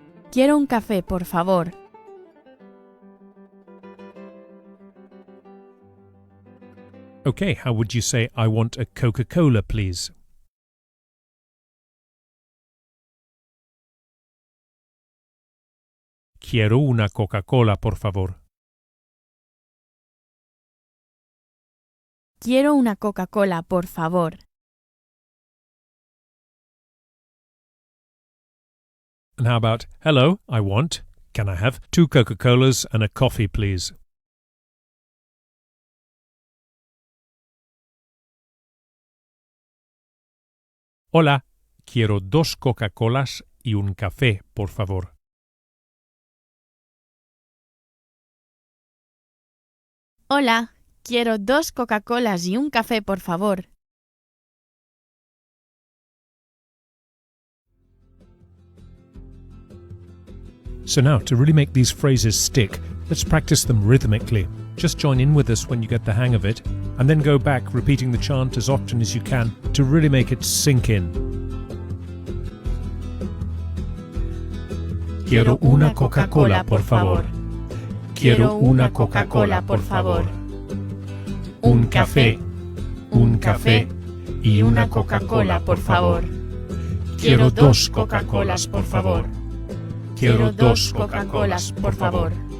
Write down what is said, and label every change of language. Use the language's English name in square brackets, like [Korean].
[Spanish] Quiero un café, por favor. [English] Okay, how would you say I want a Coca-Cola, please? [Spanish] Quiero una Coca-Cola, por favor. Quiero una Coca-Cola, por favor. [English] And how about, hello, I want, can I have 2 Coca-Colas and a coffee, please? [Spanish] Hola, quiero 2 Coca-Colas y un café, por favor. Hola, quiero 2 Coca-Colas y un café, por favor. [English] So now, to really make these phrases stick, let's practice them rhythmically. Just join in with us when you get the hang of it, and then go back repeating the chant as often as you can to really make it sink in. [Spanish] Quiero una Coca-Cola, por favor. Quiero una Coca-Cola, por favor. Un café y una Coca-Cola, por favor. Quiero 2 Coca-Colas, por favor. Quiero 2 Coca-Colas, por favor.